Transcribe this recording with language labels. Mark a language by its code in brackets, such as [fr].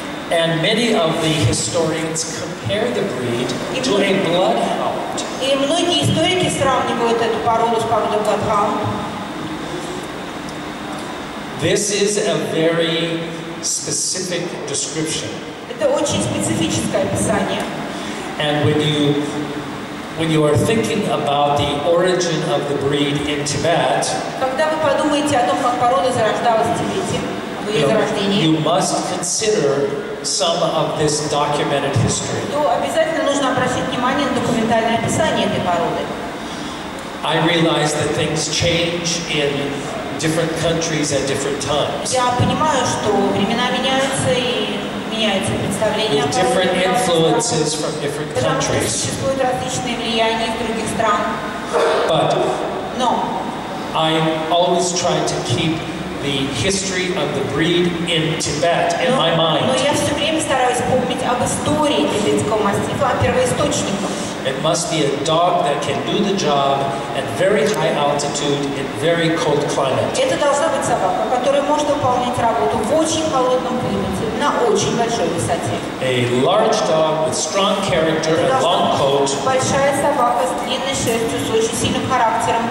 [en] And many of the historians compare the breed to a bloodhound. [ru] И многие историки сравнивают эту породу с породой bloodhound. [en] This is a very specific description. [ru] Это очень специфическое описание. [en] And when you are thinking about the origin of the breed in Tibet, [ru] когда вы подумаете о том, как порода зарождалась в Тибете, в ее зарождении, [en] you must consider some of this documented history. [ru] То обязательно нужно обратить внимание на документальное описание этой породы. [en] I realize that things change in different countries at different times. [ru] Я понимаю, что времена меняются и меняются представления о породе. [en] Different influences from different countries. [ru] Существуют различные влияния из других стран. Но [en] I always try to keep the history of the breed in Tibet in my mind. [ru] Но я все время стараюсь помнить об истории тибетского мастифа, о первоисточниках. [en] It must be a dog that can do the job at very high altitude in very cold climate. [ru] Это должна быть собака, которая может выполнять работу в очень холодном климате, на очень большой высоте. [en] A large dog with strong character and long coat. [ru] Большая собака с длинной шерстью, с очень сильным характером.